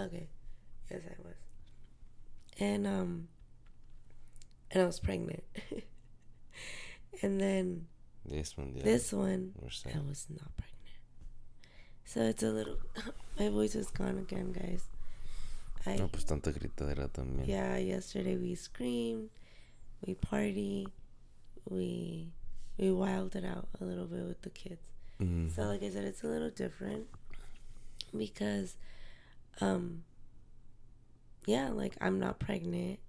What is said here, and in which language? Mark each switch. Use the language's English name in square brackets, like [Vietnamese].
[English] Okay. Yes, I was. And I was pregnant. And then This Mundial. this one, We're set. I was not pregnant. So it's a little... My voice is gone again, guys. [Spanish] No, pues tanta gritadera también. [English] Yeah, yesterday we screamed, we party, we wilded out a little bit with the kids. Mm-hmm. So like I said, it's a little different because, yeah, like I'm not pregnant.